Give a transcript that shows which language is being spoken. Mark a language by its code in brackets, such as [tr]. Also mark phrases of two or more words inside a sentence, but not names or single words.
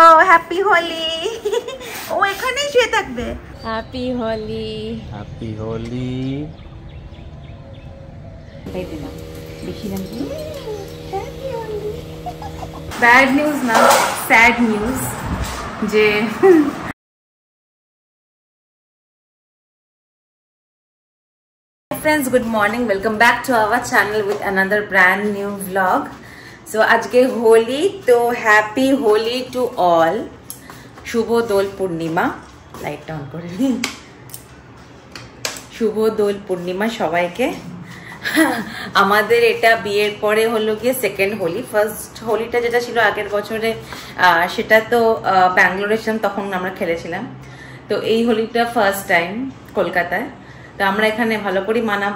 [bn] হ্যাপি হোলি। ও এখানেই শুয়ে থাকবে। হ্যাপি হোলি। হ্যাপি হোলি। [en] bad news না, sad news যে friends, good morning, welcome back to our channel with another brand new vlog. So [bn] আজকে হোলি, [en] to happy holi to all. [bn] শুভ দোল পূর্ণিমা, [en] light on [bn] করে নি. Shubho Dol Purnima সবাইকে। আমাদের এটা বিয়ের পরে হলো গিয়ে সেকেন্ড হোলি। ফার্স্ট হোলিটা যেটা ছিল আগের বছরে সেটা তো ব্যাঙ্গালোরে ছিলাম, তখন আমরা খেলেছিলাম। তো এই হোলিটা [en] first time [bn] কলকাতায়। তো আমরা এখানে ভালো করে মানাবো।